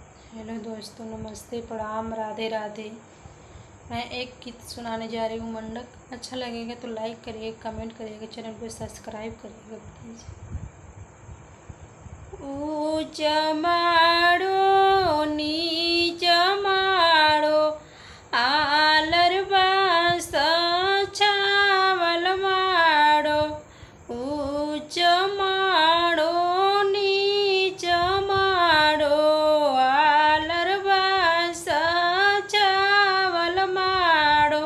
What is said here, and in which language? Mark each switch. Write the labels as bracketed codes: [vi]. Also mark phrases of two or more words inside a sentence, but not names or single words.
[hi] हेलो दोस्तों, नमस्ते, प्रणाम, राधे राधे। मैं एक गीत सुनाने जा रही हूँ मंडक। अच्छा लगेगा तो लाइक करिएगा, कमेंट करिएगा, चैनल को सब्सक्राइब करिएगा प्लीज़। ऊंच माड़ो नीच माड़ो आलर बास छावल माड़ो। ऊंच माड़ो नीच माड़ो आलर बास छावल माड़ो।